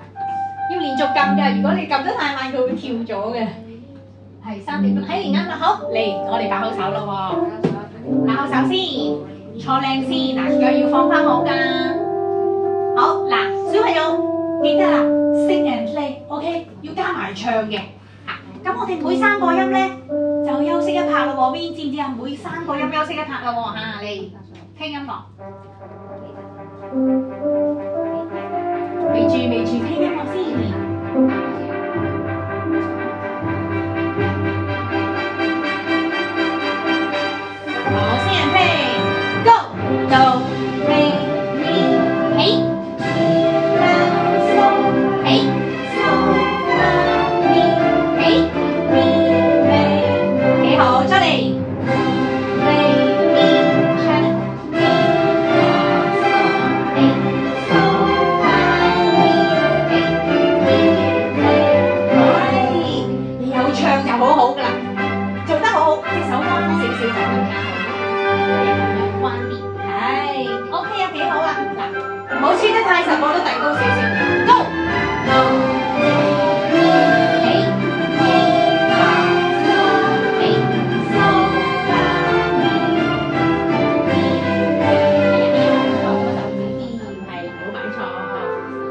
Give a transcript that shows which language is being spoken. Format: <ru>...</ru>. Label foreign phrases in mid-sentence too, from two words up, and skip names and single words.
<yue>要連續撳嘅，如果你撳得太慢，佢會跳咗嘅。係3點鐘，啱啦，好嚟，我哋擺好手咯喎，擺好手先，坐靚先，嗱腳要放翻好㗎。好嗱，小朋友記得啦 ，</yue> <en>sing and play，</en> <yue>OK， 要加埋唱嘅。咁我哋每3個音咧就休息一拍咯喎 ，Win 知唔知啊？每3個音休息一拍咯喎嚇，嚟聽音樂。未住聽音樂先。好，先人聽 ，Go Do Re Mi 起 La So 起 So La Mi 起 Mi Re 幾好，再嚟 Re Mi 唱 Mi La So 起 So La Mi 起 Mi Re 你有唱就好好㗎啦，做得好好，隻手彎少少就更加好。彎啲，係 OK 啊，幾好啦。嗱，唔好黐得太實，我都遞高少少。Go， 起，係唔好擺錯。</yue>